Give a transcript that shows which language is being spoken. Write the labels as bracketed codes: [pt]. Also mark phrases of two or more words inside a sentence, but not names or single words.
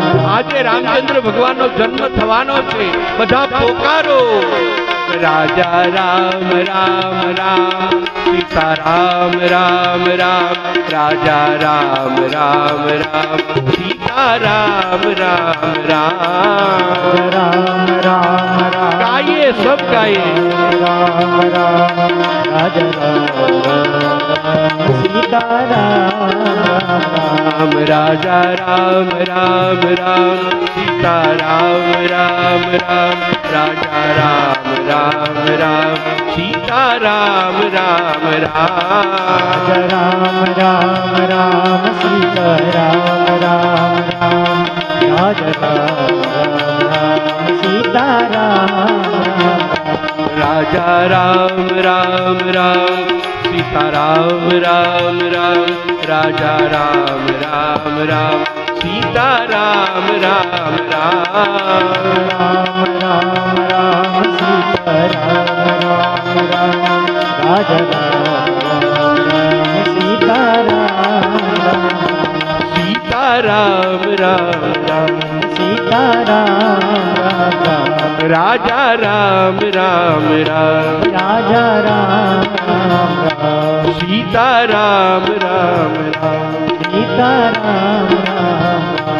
[gu] આજે રામચંદ્ર ભગવાનનો જન્મ થવાનો છે, બધા પોકારો. રાજા રામ રામ રામ, સીતા રામ રામ રામ, રાજા રામ રામ રામ, સીતા રામ રામ રામ. રામ રામ રામ [hi] गाइए, सब गाइए. [gu] રામ રામ રાજા રામ સીતા રામ. [hi] राजा राम राम राम, सीता राम राम राम, राजा राम राम राम, सीता राम राम राम. [gu] રામ રામ રામ સીતા રામ રામ રામ. રાજા રામ રામ સીતા રામ રામ. [hi] राजा राम राम राम, सीता राम राम राम, राजा राम राम राम, सीता राम राम राम. [gu] રામ રામ રામ સીતા રામ રામ રામ. રાજા રામ રામ સીતા રામ રામ. [hi] सीता राम राम राम, [gu] સીતા રામ રામ. [hi] राजा राम राम राम, [gu] રાજા રામ રામ રામ. [hi] सीता राम राम राम, [gu] સીતા રામ રામ રામ.